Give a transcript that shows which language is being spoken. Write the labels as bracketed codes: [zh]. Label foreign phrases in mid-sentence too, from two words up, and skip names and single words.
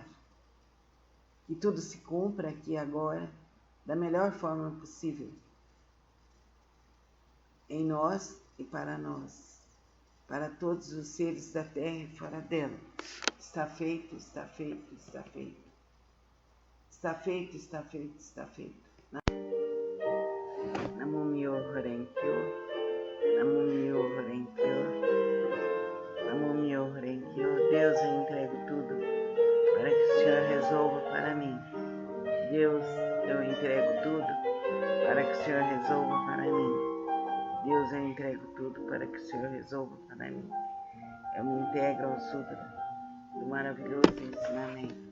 [pt] Que tudo se cumpra aqui e agora da melhor forma possível, em nós e para nós, para todos os seres da terra e fora dela. Está feito, está feito, está feito. Está feito, está feito, está feito. [ja] 南無妙法蓮華経、南無妙法蓮華経、南無妙法蓮華経. [pt] Deus, eu entrego Deus, eu entrego tudo para que o Senhor resolva para mim. Deus, eu entrego tudo para que o Senhor resolva para mim. Eu me integro ao Sutra do maravilhoso ensinamento.